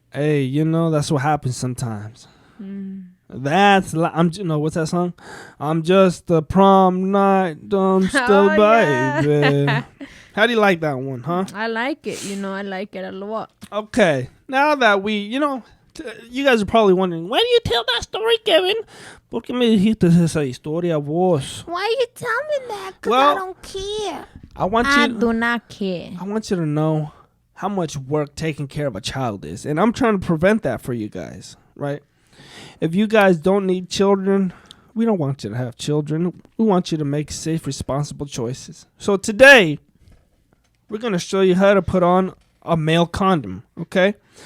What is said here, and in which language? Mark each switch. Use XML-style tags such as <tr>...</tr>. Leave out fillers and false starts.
<en>Hey, that's what happens sometimes. What's that song? I'm just a prom night dumpster baby. How do you like that one, huh? I like it. I like it a lot. Okay. Now that we, you guys are probably wondering, why do you tell that story, Kevin?</en> <es>¿Por qué me dijiste esa historia vos?</es> <en>Why you tell me that? Because Well, I don't care. I do not care. I want you to know how much work taking care of a child is. And I'm trying to prevent that for you guys, right? If you guys don't need children, we don't want you to have children. We want you to make safe, responsible choices. So today, we're going to show you how to put on a male condom, okay?</en>